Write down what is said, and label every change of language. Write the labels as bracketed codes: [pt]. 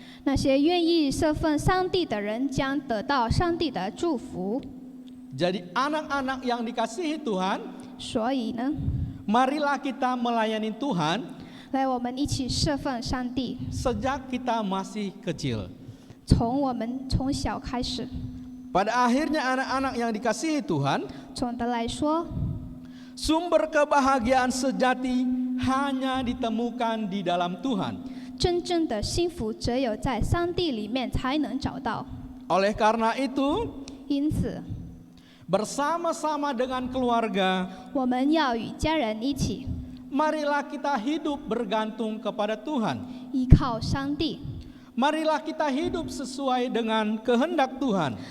[zh] 那些愿意侍奉上帝的人将得到上帝的祝福。 [id] Jadi anak-anak yang dikasihi Tuhan, [zh] 所以呢， [id] marilah kita melayani Tuhan [zh] 来我们一起侍奉上帝， [id] sejak kita masih kecil. [zh] 从我们从小开始。 [id] Pada akhirnya anak-anak yang dikasihi Tuhan, [zh] 总的来说， [id] sumber kebahagiaan sejati hanya ditemukan di dalam Tuhan. [zh] 真正的幸福只有在上帝里面才能找到。 [id] Oleh karena itu, [zh] 因此， [id] bersama-sama dengan keluarga, [zh] 我们要与家人一起 [id] marilah kita hidup bergantung kepada Tuhan. [zh] 依靠上帝， [id] Marilah kita hidup sesuai dengan kehendak Tuhan.